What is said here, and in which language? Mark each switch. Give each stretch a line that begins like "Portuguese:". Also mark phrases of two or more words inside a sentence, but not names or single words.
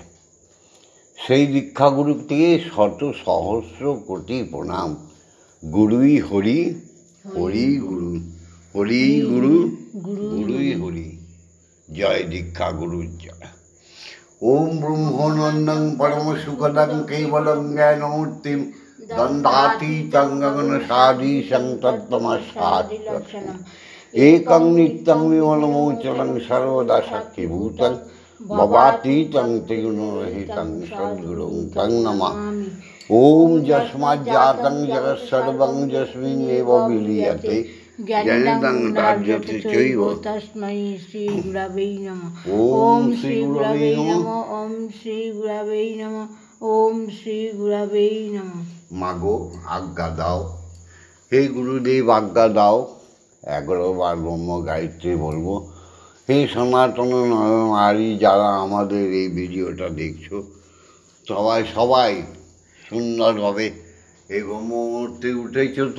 Bangla: সেই দীক্ষাগুরুকে শত সহস্র কোটি প্রণাম। গুরুই হরি, হরি গুরু, হরি গুরু, গুরুই হরি। জয় দীক্ষা গুরু জয়।
Sanskrit: ওম ব্রহ্মনন্দং পরম সুখদং কেবলং জ্ঞানমূর্তিম দ্বন্দ্বাতীতং গগনসাদীশং তত্ত্বমস্যাদি লক্ষণম একং নিত্যং বিমলমোচলং সর্বদা সাক্ষীভূতং ভবাতীতং ত্রিগুণরহিতং সদ্গুরুং তং নমামি। ওম যস্মাজ্জাতং জগৎসর্বং যস্মিন্নেব বিলীয়তে জ্ঞানিদং রাজ্যতে চৈব তস্मै শ্রী গুরবে নমঃ। ওম শ্রী গুরবে নমঃ। ওম শ্রী গুরবে নমঃ। ওম শ্রী গুরবে নমঃ।
Bangla: মাগো আজ্ঞা দাও, হে গুরুদেব আজ্ঞা দাও। 11 বার ব্রহ্ম গায়ত্রী বলবো। হে সনাতন নারী, যারা আমাদের এই ভিডিওটা দেখছো, সবাই সুন্দরভাবে এই ব্রহ্ম মুহূর্তে উঠেছো তো?